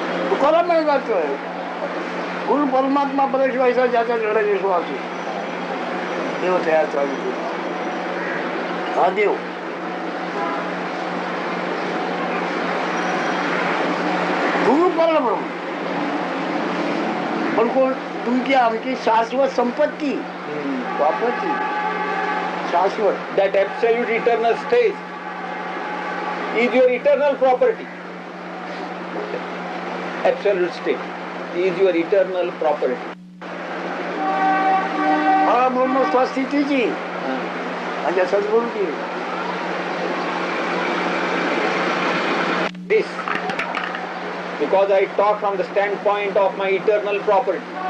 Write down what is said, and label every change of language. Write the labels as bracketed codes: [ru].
[mr] तुकाराम म्हणत जातोय, गुरु परमात्मा परमेश्वराचा ज्याचा जड विश्वास आहे, देव तयाचा हा देव. गुरु परब्रह्म, पण कोण तुमची आमची शाश्वत संपत्ती, प्रॉपर्टी शाश्वत. [en] That absolute eternal state is your eternal property. Absolute state is your eternal property. [mr] परब्रह्म स्वस्थितीची माझ्या सद्गुरूची. [en] This, because I talk from the standpoint of my eternal property.